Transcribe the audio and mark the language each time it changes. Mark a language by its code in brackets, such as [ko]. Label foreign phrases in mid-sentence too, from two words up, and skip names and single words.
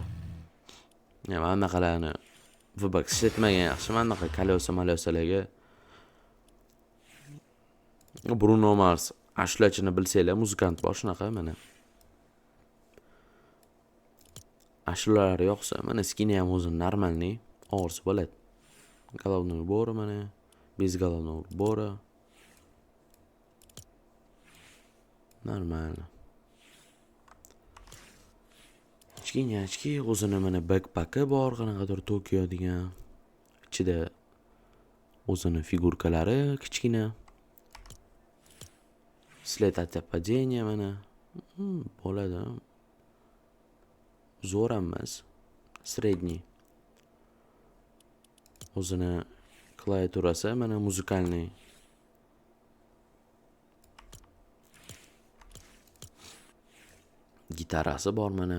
[uz] Mana anaqalarni V-Bucks ishlatmagan yaxshi, mana anaqa kalosa-malosalarga. Bruno Mars ashulachini bilsanglar, muzikant bor shunaqa mana. Ashulalar yo'qsa, mana skini ham o'zi normalniy, og'irsi bo'ladi. [ru] Головной убор mana, без головного убора. Нормально. [uz] Kichkina o'zini mana backpack'i bor, qanaqadir Tokyo degan. Ichida o'zini figurkalari kichkina. [ru] След от падения mana. [uz] Bo'ladi. Zo'r emas, средний. O'zini klaviaturasi mana muzikalniy. Gitarasi bor mana.